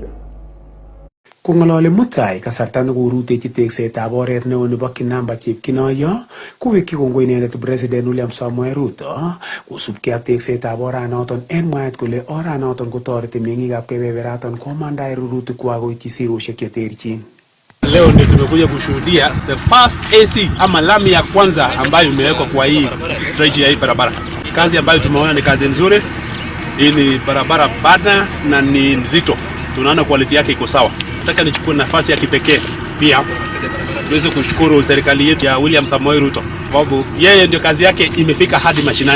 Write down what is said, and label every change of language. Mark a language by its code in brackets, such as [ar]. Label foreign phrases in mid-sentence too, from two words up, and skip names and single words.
[kln] Kong'ololi Mutai kasarta nekorutechi teksetab oret neo nebo kinamba chepkinoyo kowekyi kongoi inendet President William Samoei Ruto kosubkei ak teksetab oranoton en mwaet kole oranoton kotoreti meng'ikab kebeberaton komandae rurutikwak koityi sirosiek cheterchin. [sw] Leo ndio tumekuja kushuhudia [en] the first AC [sw] ama lami ya kwanza ambayo imewekwa kwa hii stretch ya hii barabara. Kazi ambayo tumeona ni kazi nzuri. Hii ni barabara bana na ni nzito. Tunaona quality yake iko sawa. Nataka nichukue nafasi ya kipekee pia tuweze kushukuru serikali yetu ya William Samoei Ruto, sababu yeye ndio kazi yake imefika hadi mashinani.